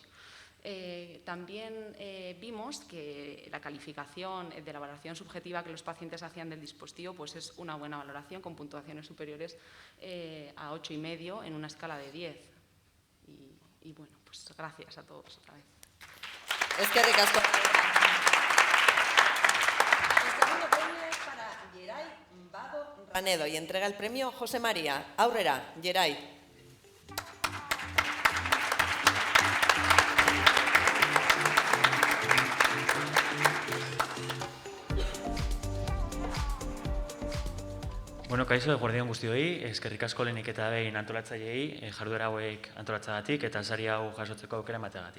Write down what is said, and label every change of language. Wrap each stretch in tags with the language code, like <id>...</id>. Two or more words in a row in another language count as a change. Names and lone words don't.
<es>También vimos que la calificación de la valoración subjetiva que los pacientes hacían del dispositivo pues es una buena valoración, con puntuaciones superiores a 8,5 en una escala de 10. Y bueno, pues gracias a todos otra vez.</es> <eu>Eskerrik asko.</eu> <es>El segundo premio es para Geray Vado Ranedo y entrega el premio José María.</es> <eu>Aurrera, Geray. Bueno, kaixo, eguerdion guztioi, eskerrik asko lehenik eta behin antolatzaileei, jarduera hauek antolatzagatik eta sari hau jasotzeko aukera emateagatik.</eu>